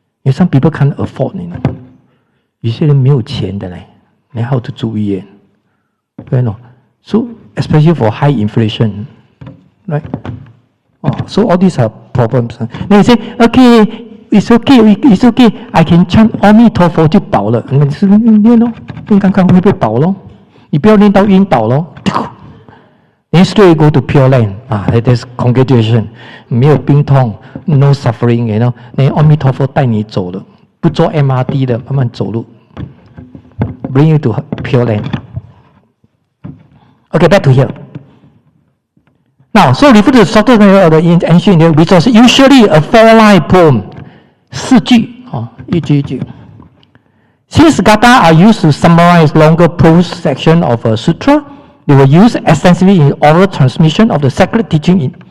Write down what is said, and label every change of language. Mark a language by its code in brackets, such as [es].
[en] Some people can't afford, [zh] 有些人没有钱的嘞，你还要去住医院，对喏。 [en] So especially for high inflation, right? So all these are problems. Then you say, okay, it's okay, I can chant [zh] 阿弥陀佛就饱了。你是念咯，念刚刚会被饱咯。你不要念到晕倒咯。 [en] Then straight go to Pure Land. There's congratulation. 没有病痛 ，no suffering， then [zh] 阿弥陀佛带你走了，不坐 MRT 的，慢慢走路 [en] ，bring you to Pure Land. Okay, back to here. Now, so refer to the SUTRA of the ancient India, which was usually a 4-line poem, [zh] 4句一句一句. [en] Since gatha are used to summarize longer prose section of a sutra, they were used extensively in oral transmission of the sacred teaching.